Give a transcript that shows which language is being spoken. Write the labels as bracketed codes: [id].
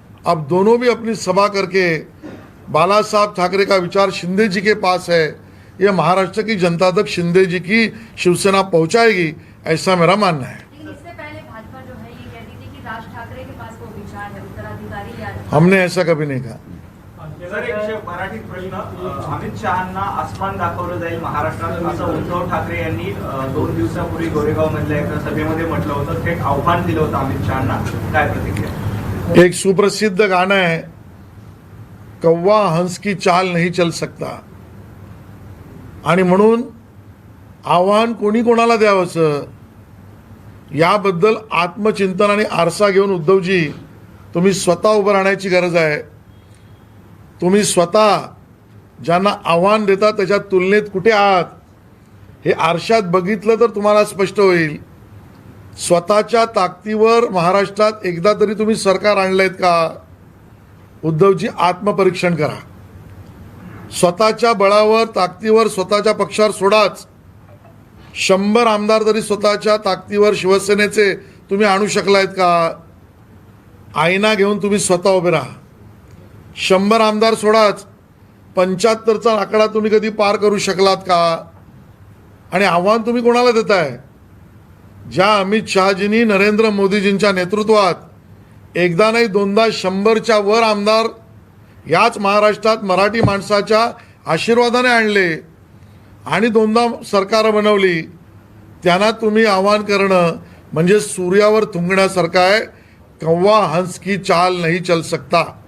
[hi] अब दोनों भी अपनी सभा करके बाला साहब ठाकरे का विचार शिंदे जी के पास है, यह महाराष्ट्र की जनता तक शिंदे जी की शिवसेना पहुंचाएगी, ऐसा मेरा मानना है। लेकिन इससे पहले भाजपा जो है ये कहती थी कि राज ठाकरे के पास वो विचार है, उत्तराधिकारी या हमने ऐसा कभी नहीं कहा। [mr] सर, एक मराठीत प्रश्न, अमित शहांना आसमान दाखवलं जाईल महाराष्ट्रात असं उद्धव ठाकरे यांनी 2 दिवसापूर्वी गोरेगाव मधल्या एका सभेमध्ये म्हटलं होतं, थेट आव्हान दिलं होतं अमित शहांना, काय प्रतिक्रिया? एक सुप्रसिद्ध गाणं है, [hi] कौवा हंस की चाल नहीं चल सकता, [mr] आणि म्हणून आव्हान कोणी कोणाला द्यावंसं याबद्दल आत्मचिंतन आणि आरसा घेऊन उद्धवजी तुम्ही स्वतः उभं राहण्याची गरज आहे। तुम्ही स्वतः ज्यांना आव्हान देता त्याच्या तुलनेत कुठे आहात हे आरशात बघितलं तर तुम्हाला स्पष्ट होईल। स्वतःच्या ताकदीवर महाराष्ट्रात एकदा तरी तुम्ही सरकार आणलेत का? उद्धवजी, आत्मपरीक्षण करा। स्वतःच्या बळावर, ताकदीवर स्वतःच्या पक्षावर सोडाच, 100 आमदार तरी स्वतःच्या ताकदीवर शिवसेनेचे तुम्ही आणू शकलायत का? आईना घेऊन तुम्ही स्वतः उभे राहा। 100 आमदार सोडाच, 75चा आकडा तुम्ही कधी पार करू शकलात का? आणि आव्हान तुम्ही कोणाला देताय? ज्या अमित शहाजींनी नरेंद्र मोदीजींच्या नेतृत्वात एकदा नाही दोनदा 100च्या वर आमदार याच महाराष्ट्रात मराठी माणसाच्या आशीर्वादाने आणले आणि 2दा सरकार बनवली, त्यांना तुम्ही आव्हान करणं म्हणजे सूर्यावर थुंकण्यासारखं आहे। [hi] कौवा हंस की चाल नहीं चल सकता।